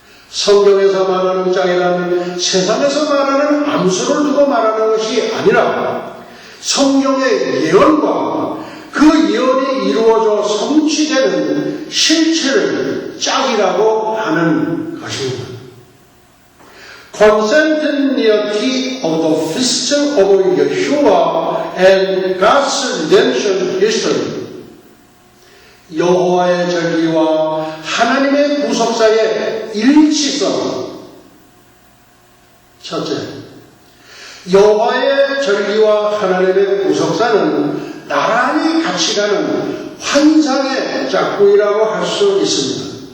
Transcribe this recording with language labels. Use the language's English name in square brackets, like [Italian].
[Korean] 성경에서 말하는 짝이란 세상에서 말하는 암수를 두고 말하는 것이 아니라 성경의 예언과 그 예언이 이루어져 성취되는 실체를 짝이라고 하는 것입니다. [English] Contemporaneity of the feast of Yeshua and God's redemption history. [Korean] 여호와의 절기와 하나님의 구속사의 일치성. 첫째, 여호와의 절기와 하나님의 구속사는 나란히 같이 가는 환상의 짝꿍이라고 할 수 있습니다.